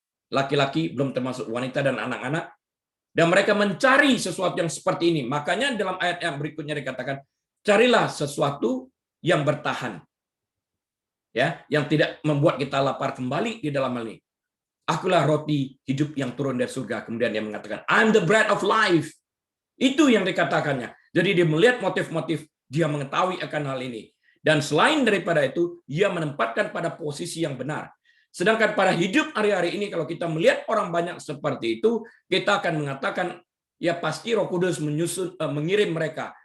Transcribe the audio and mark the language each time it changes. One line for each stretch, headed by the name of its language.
Indonesian: Laki-laki, belum termasuk wanita dan anak-anak. Dan mereka mencari sesuatu yang seperti ini. Makanya dalam ayat yang berikutnya dikatakan, carilah sesuatu yang bertahan. Ya, yang tidak membuat kita lapar kembali di dalam hal ini. Akulah roti hidup yang turun dari surga. Kemudian dia mengatakan,
English: I'm the bread of life.
Indonesian: Itu yang dikatakannya. Jadi dia melihat motif-motif, dia mengetahui akan hal ini. Dan selain daripada itu, dia menempatkan pada posisi yang benar. Sedangkan pada hidup hari-hari ini, kalau kita melihat orang banyak seperti itu, kita akan mengatakan, ya pasti Roh Kudus mengirim mereka.